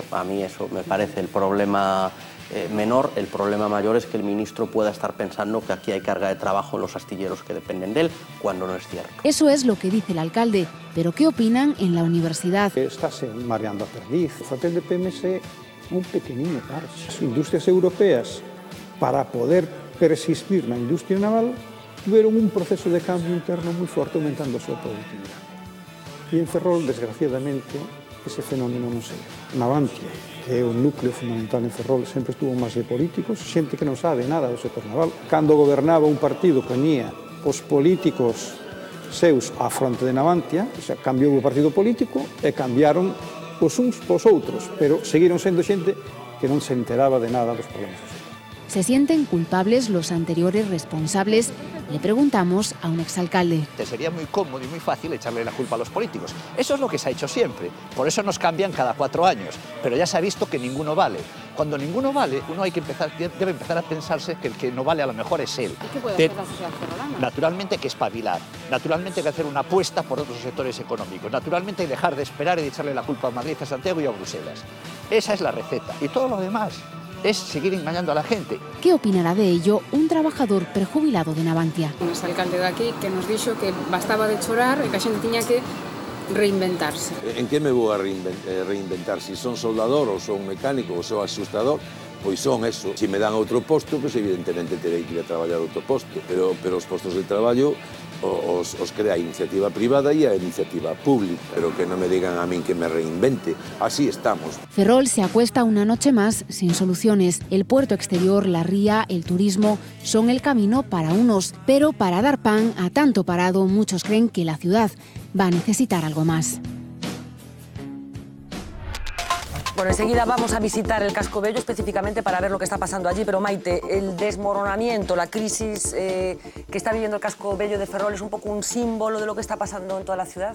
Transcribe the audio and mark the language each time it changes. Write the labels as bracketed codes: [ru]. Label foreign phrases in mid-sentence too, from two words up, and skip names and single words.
[es] A mí eso me parece el problema menor. El problema mayor es que el ministro pueda estar pensando que aquí hay carga de trabajo en los astilleros que dependen de él, cuando no es cierto. Eso es lo que dice el alcalde, pero ¿qué opinan en la universidad? Estás mareando a perdiz. [gl] O papel de PMS é un pequeniño parche. As industrias europeas, para poder persistir na industria naval, tuvieron un proceso de cambio interno moi forte, aumentando a súa productividade. E en Ferrol, desgraciadamente, ese fenómeno non se ve. Navantia, que é o núcleo fundamental en Ferrol, sempre estuvo máis de políticos, xente que non sabe nada do sector naval. Cando gobernaba un partido que ponía os políticos seus á fronte de Navantia, [es] o sea, [gl] cambiou o partido político e cambiaron os uns pos outros, pero seguiron sendo xente que non se enteraba de nada dos problemas do sector. [es] ¿Se sienten culpables los anteriores responsables? Le preguntamos a un exalcalde. Sería muy cómodo y muy fácil echarle la culpa a los políticos. Eso es lo que se ha hecho siempre. Por eso nos cambian cada 4 años. Pero ya se ha visto que ninguno vale. Cuando ninguno vale, uno debe empezar a pensarse que el que no vale a lo mejor es él. ¿Y qué puede hacer la sociedad ferrolana? Naturalmente hay que espabilar. Naturalmente hay que hacer una apuesta por otros sectores económicos. Naturalmente hay que dejar de esperar y de echarle la culpa a Madrid, a Santiago y a Bruselas. Esa es la receta. Y todo lo demás es seguir engañando a la gente. ¿Qué opinará de ello un trabajador prejubilado de Navantia? [gl] Un exalcalde de aquí que nos dixo que bastaba de chorar e que a xente tiña que reinventarse. En que me vou a reinventar? Si son soldador, ou son mecánico, ou son asustador, pois son eso. Se me dan outro posto, pois evidentemente terei que ir a traballar outro posto. Pero os postos de traballo os crea a iniciativa privada e a iniciativa pública, pero que non me digan a min que me reinvente. [es] Así estamos. Ferrol se acuesta una noche más sin soluciones. El puerto exterior, la ría, el turismo son el camino para unos, pero para dar pan a tanto parado, muchos creen que la ciudad va a necesitar algo más. Bueno, enseguida vamos a visitar el Casco Bello específicamente para ver lo que está pasando allí, pero Maite, el desmoronamiento, la crisis que está viviendo el Casco Bello de Ferrol es un poco un símbolo de lo que está pasando en toda la ciudad.